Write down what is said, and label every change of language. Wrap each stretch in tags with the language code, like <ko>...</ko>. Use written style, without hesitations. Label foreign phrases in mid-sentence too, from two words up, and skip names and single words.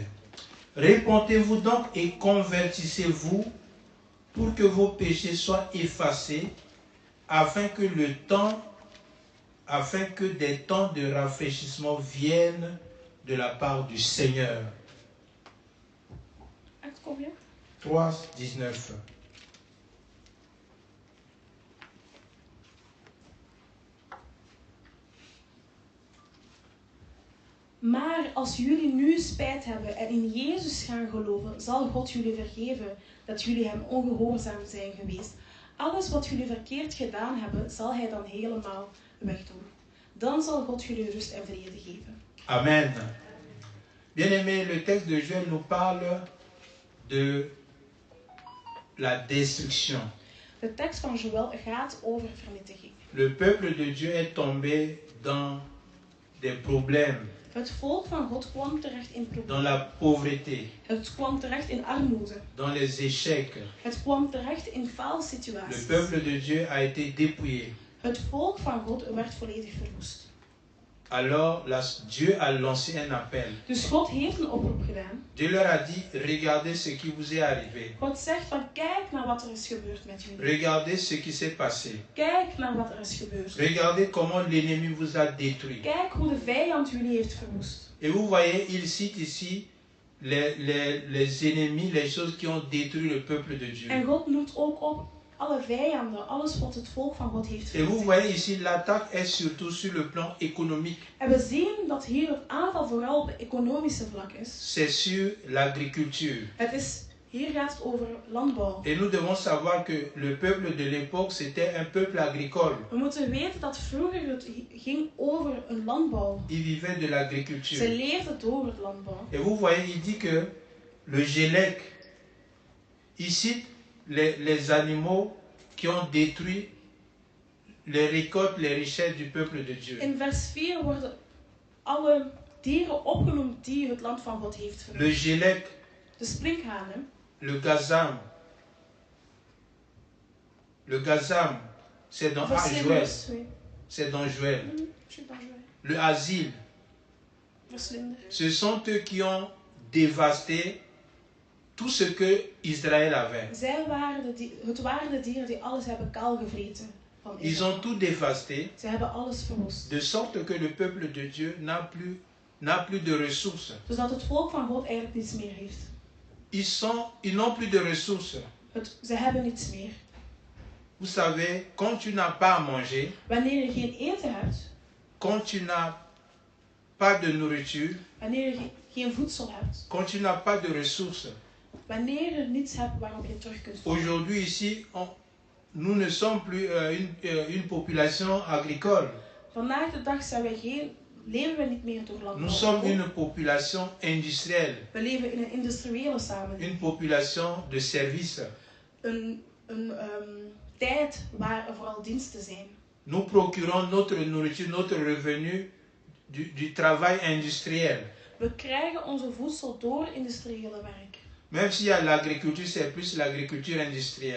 <fr>Répentez-vous donc et convertissez-vous pour que vos péchés soient effacés, afin que des temps de rafraîchissement viennent de la part du Seigneur. Acte combien? 3, 19.</fr> <nl>Maar als jullie nu spijt hebben en in Jezus gaan geloven, zal God jullie vergeven dat jullie hem ongehoorzaam zijn geweest. Alles wat jullie verkeerd gedaan hebben, zal hij dan helemaal wegdoen. Dan zal God jullie rust en vrede geven. Amen.</nl> <fr>Bien-aimés, le texte de Joël nous parle de la destruction.</fr> <nl>De tekst van Joël gaat over vernietiging.</nl> <fr>Le peuple de Dieu est tombé dans des problèmes,</fr> <nl>Het volk van God kwam terecht in</nl> <fr>dans</fr> <nl>problemen.</nl> <fr>la pauvreté,</fr> <nl>Het kwam terecht in armoede.</nl> <fr>dans les échecs.</fr> <nl>Het kwam terecht in</nl> <fr>Le</fr> <nl>faalsituaties.</nl> <fr>peuple de Dieu a été dépouillé.</fr> <nl>Het volk van God werd volledig verwoest.</nl> <fr>Alors Dieu a lancé un appel.</fr> <nl>Dus God heeft een oproep gedaan.</nl> <fr>Dieu leur a dit, regardez ce qui vous est arrivé.</fr> <nl>God zegt van kijk naar wat er is gebeurd met jullie.</nl> <fr>Regardez ce qui s'est passé.</fr> <nl>Kijk naar wat er is gebeurd.</nl> <fr>Regardez comment l'ennemi vous a détruit.</fr> <nl>Kijk hoe de vijand jullie heeft verwoest.</nl> <fr>Et vous voyez, il cite ici les ennemis, les choses qui ont détruit le peuple de Dieu.</fr> <nl>En God noemt ook op alle vijanden, alles wat het volk van God heeft</nl> <fr>Et vous</fr> <nl>verwoest.</nl> <fr>voyez ici, l'attaque est surtout sur le plan économique.</fr> <nl>En we zien dat hier het aanval vooral op het economische vlak is.</nl> <fr>C'est sur l'agriculture.</fr> <nl>Hier gaat het over landbouw.</nl> <fr>Et nous devons savoir que le peuple de l'époque, c'était un peuple agricole.</fr> <nl>We moeten weten dat vroeger het ging over een landbouw.</nl> <fr>Ils vivaient de</fr> <nl>Ze</nl> <fr>l'agriculture.</fr> <nl>leefden door het landbouw.</nl> <fr>Et vous voyez, il dit que le Gélec, il cite les animaux qui ont détruit les récoltes, les richesses du peuple de Dieu.</fr> <nl>In vers 4 worden alle dieren opgenoemd die het land van God heeft verwoest.</nl> <fr>Le Gélec,</fr> <nl>De sprinkhanen,</nl> <fr>le gazam. Le gazam, c'est dans Joël.</fr> <nl>verslinders, oui.</nl> <fr>C'est dans Joël.</fr> <nl>Zit dan zo, hè.</nl> <fr>Le asile,</fr> <nl>Verslinder.</nl> <fr>ce sont eux qui ont dévasté tout ce que Israël avait.</fr> <nl>Het waren de dieren die alles hebben kaalgevreten van</nl> <fr>Ils</fr> <nl>Israël.</nl> <fr>ont tout dévasté,</fr> <nl>Ze hebben alles verwoest.</nl> <fr>de sorte que le peuple de Dieu n'a plus de ressources.</fr> <nl>Zodat het volk van God eigenlijk niets meer heeft.</nl> <fr>Ils n'ont plus de ressources.</fr> <nl>Ze hebben niets meer.</nl> <fr>Vous savez, quand tu n'as pas à manger,</fr> <nl>Wanneer je geen eten hebt,</nl> <fr>quand tu n'as pas de nourriture,</fr> <nl>wanneer je geen voedsel hebt,</nl> <fr>quand tu n'as pas de ressources.</fr> <nl>wanneer je niets hebt waarop je terug kunt vallen.</nl> <fr>Aujourd'hui ici, nous ne sommes plus une population agricole.</fr> <nl>Vandaag de dag leven we niet meer door landbouw.</nl> <fr>Nous sommes une population industrielle,</fr> <nl>We leven in een industriële samenleving.</nl> <fr>une population de services.</fr> <nl>Een tijd waar er vooral diensten zijn.</nl> <fr>Nous procurons notre nourriture, notre revenu du travail industriel.</fr> <nl>We krijgen onze voedsel door industriële werk.</nl> <fr>Même s'il y a l'agriculture, c'est plus l'agriculture industrielle.</fr>